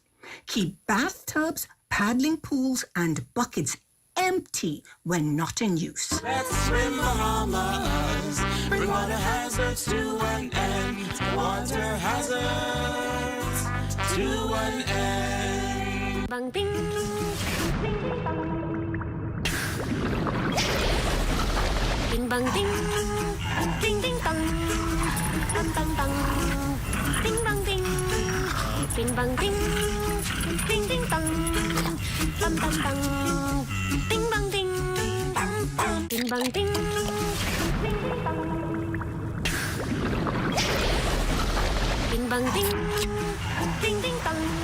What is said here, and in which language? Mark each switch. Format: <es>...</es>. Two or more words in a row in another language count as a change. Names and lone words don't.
<en>Keep bathtubs, paddling pools, and buckets empty when not in use. Let's swim Bahamas, bring water hazards to an end. Water hazards to an end. Bang ding, ding bang ding, ding ding dong, dum dum dong, ding bang ding, ding bang ding, ding ding dong, dum dum dong, ding bang ding, ding bang ding, ding bang ding, ding ding dong.</en>